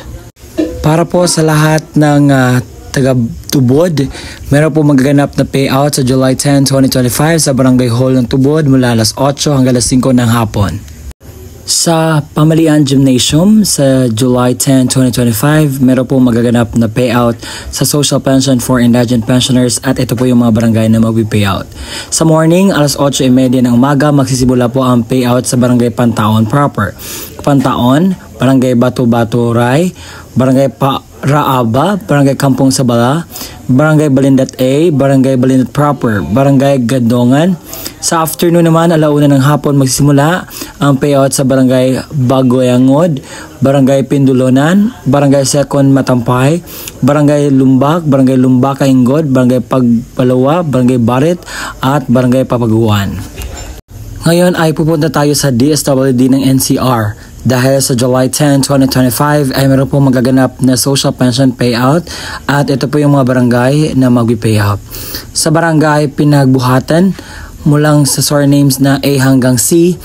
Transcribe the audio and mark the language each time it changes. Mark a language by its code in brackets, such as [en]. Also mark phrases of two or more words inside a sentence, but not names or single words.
[tl] Para po sa lahat ng taga-Tubod, meron po magaganap na payout sa July 10, 2025 sa Barangay Hall ng Tubod mula alas 8 hanggang alas 5 ng hapon. Sa Pamalian Gymnasium sa July 10, 2025, meron po magaganap na payout sa Social Pension for Indigent Pensioners at ito po yung mga barangay na magpi-payout. Sa morning, alas 8:30 ng umaga, magsisimula po ang payout sa Barangay Pantaon proper. Pantaon, Barangay Bato-Bato Ray, Barangay Raaba, Barangay Kampong Sabala, Barangay Balindat A, Barangay Balindat Proper, Barangay Gadongan. Sa afternoon naman, alauna ng hapon magsisimula ang payout sa Barangay Bagoyangod, Barangay Pindulonan, Barangay Second Matampay, Barangay Lumbak, Barangay Lumbak Kaingod, Barangay Pagpalawa, Barangay Barit at Barangay Papaguan. Ngayon ay pupunta tayo sa DSWD ng NCR. Dahil sa July 10, 2025 ay meron po magaganap na [en] social pension payout [tl] at ito po yung mga barangay na magpi-payout. Sa barangay Pinagbuhatan, mulang sa surnames na A hanggang C.